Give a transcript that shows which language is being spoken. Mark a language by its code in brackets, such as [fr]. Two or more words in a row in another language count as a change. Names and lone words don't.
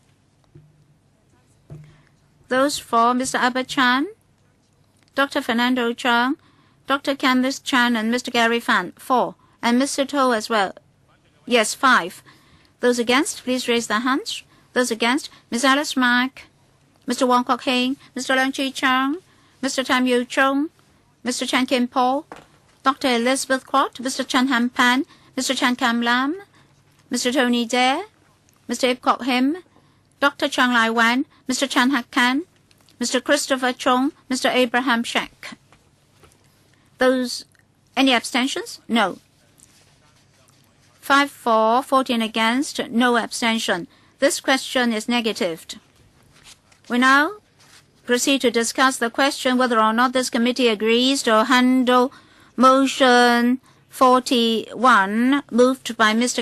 [en] Those for Mr. Albert Chan, Dr. Fernando Chang, Dr. Kenneth Chan, and Mr. Gary Fan, 4. And Mr. To as well. Yes, 5. Those against, please raise their hands. Those against, Ms. Alice Mack, Mr. Wong Kok Heng, Mr. Leung Chi Chang, Mr. Tam Yu Chung, Mr. Chan Kim Paul, Dr. Elizabeth Quat, Mr. Chan Ham Pan, Mr. Chan Kam Lam, Mr. Tony Dare, Mr. Ip Kok Him, Dr. Chang Lai Wan, Mr. Chan Hak Kan, Mr. Christopher Chung, Mr. Abraham Shek. Any abstentions? No. 5 for, 14 against, no abstention. This question is negatived. We now proceed to discuss the question whether or not this committee agrees to handle motion 41 moved by Mr.